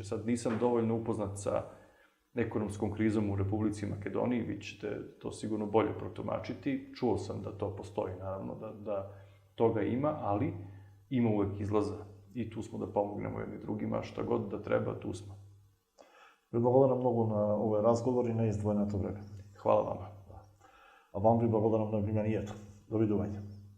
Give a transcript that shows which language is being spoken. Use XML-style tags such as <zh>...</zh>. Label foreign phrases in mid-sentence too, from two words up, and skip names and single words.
<sr>Sad nisam dovoljno upoznat sa ekonomskom krizom u Republici Makedoniji, vi ćete to sigurno bolje protumačiti. Čuo sam da to postoji, naravno, da toga ima, ali ima uvek izlaza. I tu smo da pomognemo jedni drugima, šta god da treba, tu smo.</sr> <mk>Ви благодарам многу на овој разговор и на издвоеното време.</mk> <sr>Hvala vama.</sr> <mk>А вам ви благодарам на вниманието. Довидување.</mk>